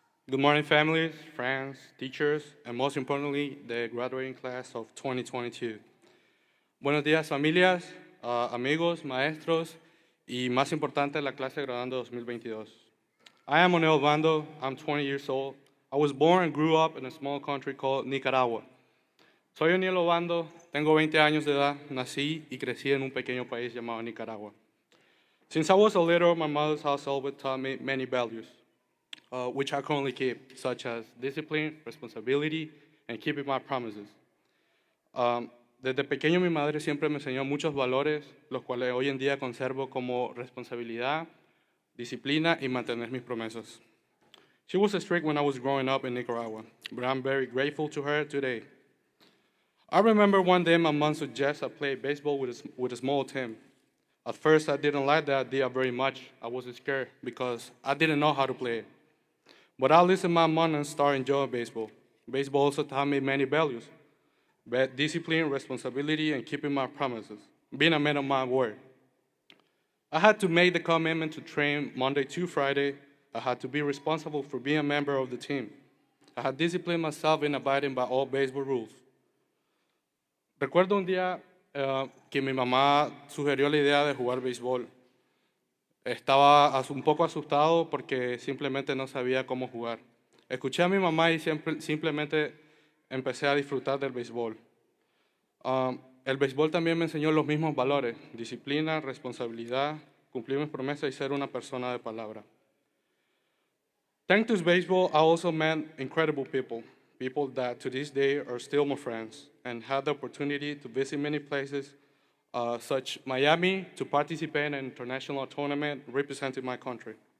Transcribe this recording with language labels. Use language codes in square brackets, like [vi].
[en] Good morning, families, friends, teachers, and most importantly, the graduating class of 2022. [es] Buenos días, familias, amigos, maestros, y más importante, la clase graduando 2022. [en] I am Onel Bando. I'm 20 years old. I was born and grew up in a small country called Nicaragua. [es] Soy Onel Obando, tengo 20 años de edad, nací y crecí en un pequeño país llamado Nicaragua. [en] Since I was a little, my mother's house always taught me many values, which I currently keep, such as discipline, responsibility, and keeping my promises. [es] Desde pequeño mi madre siempre me enseñó muchos valores, los cuales hoy en día conservo como responsabilidad, disciplina y mantener mis promesas. [en] She was strict when I was growing up in Nicaragua, but I'm very grateful to her today. I remember one day my mom suggested I play baseball with a small team. At first, I didn't like the idea very much. I was scared because I didn't know how to play it. But I listened to my mom and started enjoying baseball. Baseball also taught me many values, but discipline, responsibility, and keeping my promises, being a man of my word. I had to make the commitment to train Monday to Friday. I had to be responsible for being a member of the team. I had disciplined myself in abiding by all baseball rules. [es] Recuerdo un día que mi mamá sugirió la idea de jugar béisbol. Estaba un poco asustado porque simplemente no sabía cómo jugar. Escuché a mi mamá y simplemente empecé a disfrutar del béisbol. El béisbol también me enseñó los mismos valores: disciplina, responsabilidad, cumplir mis promesas y ser una persona de palabra. [en] Thanks to baseball, I also met incredible people, people that to this day are still my friends, and had the opportunity to visit many places, such Miami, to participate in an international tournament representing my country.